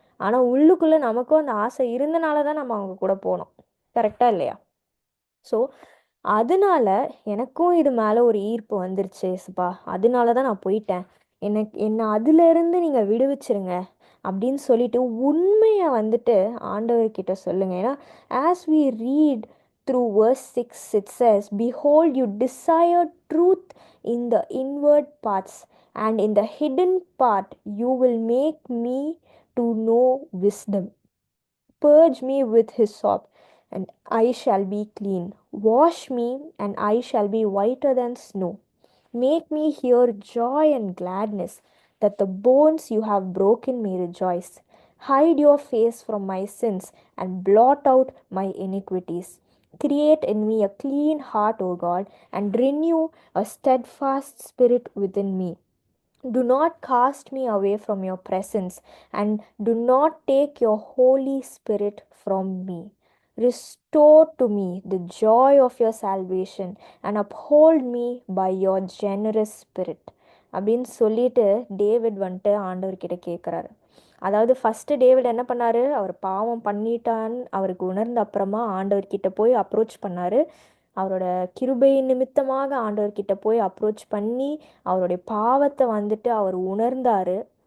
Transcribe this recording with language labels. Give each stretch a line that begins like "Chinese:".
Tamil: ஆனால் உள்ளுக்குள்ளே நமக்கும் அந்த ஆசை இருந்தனால தான் நம்ம அவங்க கூட போனோம். கரெக்டாக இல்லையா? ஸோ அதனால எனக்கும் இது மேலே ஒரு ஈர்ப்பு வந்துருச்சு ஏசப்பா, அதனால தான் நான் போயிட்டேன், என்னை அதிலிருந்து நீங்கள் விடுவிச்சிருங்க அப்படின்னு சொல்லிட்டு உண்மையை வந்துட்டு ஆண்டவர்கிட்ட சொல்லுங்கள். ஏன்னா
English: As we read through verse 6, it says, "Behold, you desire truth in the inward parts, and in the hidden part you will make me to know wisdom. Purge me with hyssop, and I shall be clean. Wash me, and I shall be whiter than snow. Make me hear joy and gladness, that the bones you have broken may rejoice. Hide your face from my sins, and blot out my iniquities. Create in me a clean heart, O God, and renew a steadfast spirit within me. Do not cast me away from your presence, and do not take your Holy Spirit from me. Restore to me the joy of your salvation, and uphold me by your generous spirit."
Tamil: அப்படின்னு சொல்லிட்டு David வந்துட்டு ஆண்டவர்கிட்ட கேட்குறாரு. அதாவது first David என்ன பண்ணாரு, அவர் பாவம் பண்ணிட்டான்னு அவருக்கு உணர்ந்த அப்புறமா ஆண்டவர்கிட்ட போய் அப்ரோச் பண்ணாரு. அவரோட கிருபை நிமித்தமாக ஆண்டவர்கிட்ட போய் அப்ரோச் பண்ணி அவருடைய பாவத்தை வந்துட்டு அவர் உணர்ந்தாரு.